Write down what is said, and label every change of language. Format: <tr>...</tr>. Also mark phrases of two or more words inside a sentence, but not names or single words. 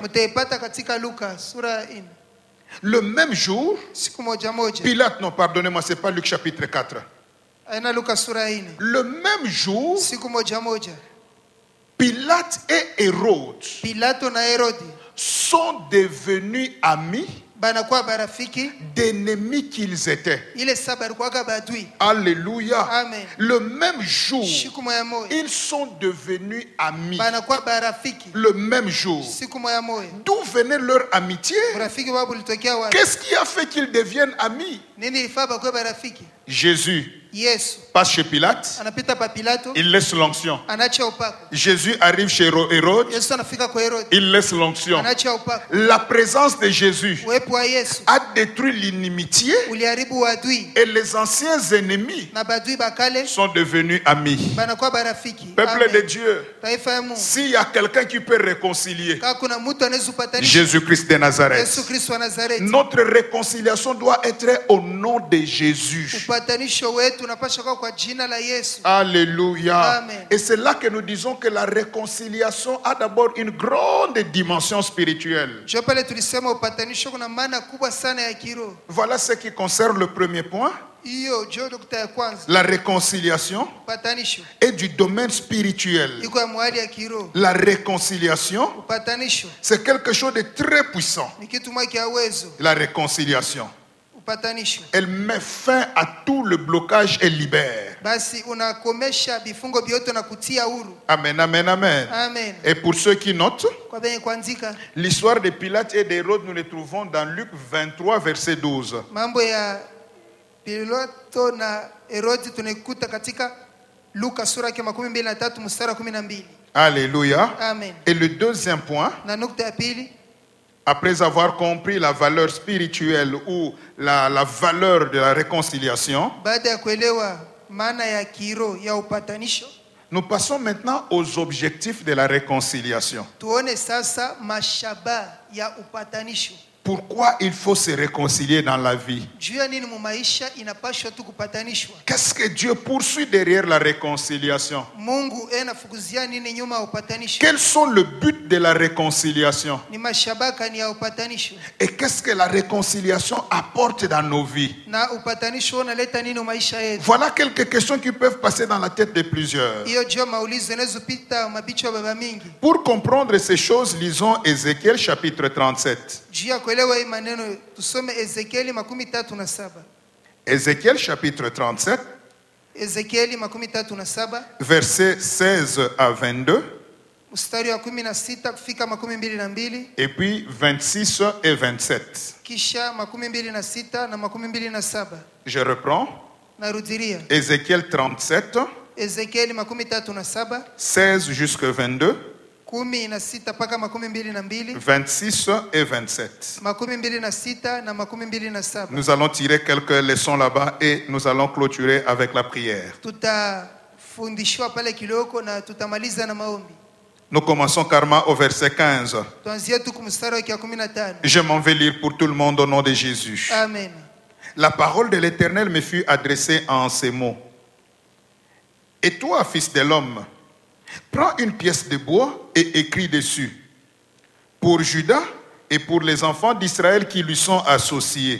<sw>mtaipata katika Luka sura 4.</sw> <fr>Le même jour,</fr> <sw>Siku moja moja,</sw> <fr>Pilate, non, pardonnez-moi, c'est pas Luc chapitre 4.</fr> <sw>aina Luka sura 4.</sw> <fr>Le même jour,</fr> <sw>Siku moja moja,</sw> <fr>Pilate et Hérode</fr> <sw>Pilato na Herodi</sw> <fr>sont devenus amis</fr> <sw>banakuwa barafiki,</sw> <fr>d'ennemis qu'ils étaient.</fr> <sw>ile saa balikuwaga badui.</sw> <fr>Alléluia. Amen. Le même jour,</fr> <sw>Siku moya moyo</sw> <fr>ils sont devenus amis.</fr> <sw>banakuwa barafiki,</sw> <fr>Le même jour.</fr> <sw>siku moya moyo.</sw> <fr>D'où venait leur amitié?</fr> <sw>Urafiki wao ulitokea wapi?</sw> <fr>Qu'est-ce qui a fait qu'ils deviennent amis?</fr> <sw>Nini ilifaa bakuwe barafiki?</sw> <fr>Jésus</fr> <sw>Yesu</sw> <fr>passe chez Pilate,</fr> <sw>anapita pa Pilato,</sw> <fr>il laisse l'onction.</fr> <sw>anaacha upako.</sw> <fr>Jésus arrive chez Hérode,</fr> <sw>Yesu anafika kwa Herodi,</sw> <fr>il laisse l'onction.</fr> <sw>anaacha upako.</sw> <fr>La présence de Jésus</fr> <sw>Uwepo wa Yesu</sw> <fr>a détruit l'inimitié</fr> <sw>uliharibu wadui,</sw> <fr>et les anciens ennemis</fr> <sw>na badui bakale</sw> <fr>sont devenus amis.</fr> <sw>banakuwa barafiki.</sw> <fr>Peuple Amen. de Dieu,</fr> <sw>Taifa ya Mungu,</sw> <fr>s'il y a quelqu'un qui peut réconcilier,</fr> <sw>kama kuna mtu anaweza upatanisha,</sw> <fr>Jésus-Christ de</fr> <sw>Yesu</sw> <fr>Nazareth.</fr> <sw>Kristo wa Nazareti.</sw> <fr>Notre réconciliation doit être au nom de Jésus.</fr> <sw>Upatanisho wetu wetu unapaswa kuwa kwa jina la Yesu.</sw> <fr>Alléluia. Amen. Et c'est là que nous disons que la réconciliation a d'abord une grande dimension spirituelle.</fr> <sw>Ndio pale tulisema upatanisho kuna maana kubwa sana ya kiroho.</sw> <fr>Voilà ce qui concerne le premier point.</fr> <sw>Hiyo ndio nukta ya kwanza.</sw> <fr>La réconciliation</fr> <sw>Upatanisho</sw> <fr>est du domaine spirituel.</fr> <sw>iko ya mahali ya kiroho.</sw> <fr>La réconciliation,</fr> <sw>Upatanisho</sw> <fr>c'est quelque chose de très puissant.</fr> <sw>ni kitu moja kia uwezo.</sw> <fr>La réconciliation,</fr> <sw>Upatanisho</sw> <fr>elle met fin à tout le blocage et libère.</fr> <sw>basi unakomesha vifungo vyote na kutia huru.</sw> <fr>Amen, amen, amen. Amen. Et pour ceux qui notent,</fr> <sw>Kwa benye kuandika</sw> <fr>l'histoire de Pilate et d'Hérode, nous les trouvons dans Luc 23, verset 12.</fr> <sw>mambo ya Pilato na Herodi tunaikuta katika Luka sura ya 23 mstari wa 12.</sw> <fr>Alléluia. Amen. Et le deuxième point,</fr> <sw>Na nukta ya pili,</sw> <fr>après avoir compris la valeur spirituelle ou la valeur de la réconciliation,</fr> <sw>baada ya kuelewa maana ya kiroho ya upatanisho,</sw> <fr>nous passons maintenant aux objectifs de la réconciliation.</fr> <sw>tuone sasa mashaba ya upatanisho.</sw> <fr>Pourquoi il faut se réconcilier dans la vie?</fr> <sw>Juu ya nini mu maisha inapaswa tu kupatanishwa?</sw> <fr>Qu'est-ce que Dieu poursuit derrière la réconciliation?</fr> <sw>Mungu anafukuzia nini nyuma ya upatanisho?</sw> <fr>Quels sont les buts de la réconciliation?</fr> <sw>Ni mashabaka ni ya upatanisho.</sw> <fr>Et qu'est-ce que la réconciliation apporte dans nos vies?</fr> <sw>Na upatanisho unaleta nini maisha yetu?</sw> <fr>Voilà quelques questions qui peuvent passer dans la tête de plusieurs.</fr> <sw>Hiyo ndio maulizo yanayopita mabicho baba mingi.</sw> <fr>Pour comprendre ces choses, lisons Ézéchiel chapitre 37.</fr> <sw>Juu ya kuelewa hii maneno tusome Ezekieli 37.</sw> <fr>Ézéchiel chapitre 37,</fr> <sw>Ezekieli 37</sw> <fr>versets 16 à 22,</fr> <sw>mstari wa 16 kufika 22</sw> <fr>et puis 26 et 27.</fr> <sw>kisha 26 na 27.</sw> <fr>Je reprends.</fr> <sw>Narudiria</sw> <fr>Ézéchiel 37,</fr> <sw>Ezekieli 37</sw> <fr>16 jusqu'à 22,</fr> <sw>16 mpaka 22</sw> <fr>26 et 27.</fr> <sw>26 na 27.</sw> <fr>Nous allons tirer quelques leçons là-bas et nous allons clôturer avec la prière.</fr> <sw>Tutafundishwa pale kiloko na tutamaliza na maombi.</sw> <fr>Nous commençons carrément au verset 15.</fr> <sw>Tuanzie tu kumstari wa 15.</sw> <fr>Je m'en vais lire pour tout le monde au nom de Jésus. Amen. La parole de l'Éternel me fut adressée en ces mots. Et toi, fils de l'homme, prends une pièce de bois et écris dessus. Pour Judas et pour les enfants d'Israël qui lui sont associés.</fr>